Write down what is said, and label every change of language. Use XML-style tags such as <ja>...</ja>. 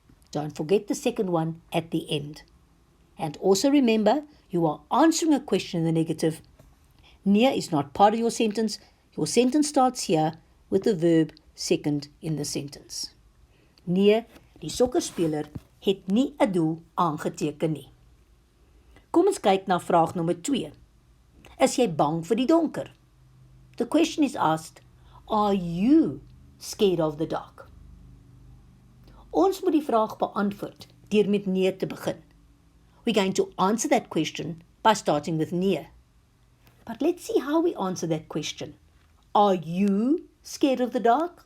<en>Don't forget the second one at the end. And also remember, you are answering a question in the negative. Nee is not part of your sentence. Your sentence starts here with the verb second in the sentence.</en> <af>Nee, die sokkerspeler het nie 'n doel aangeteken nie. Kom ons kyk na vraag nommer 2. Is jy bang vir die donker?</af> <en>The question is asked, are you scared of the dark?</en> <af>Ons moet die vraag beantwoord deur met nee te begin.</af> <en>We're going to answer that question by starting with nee. But let's see how we answer that question. Are you scared of the dark?</en>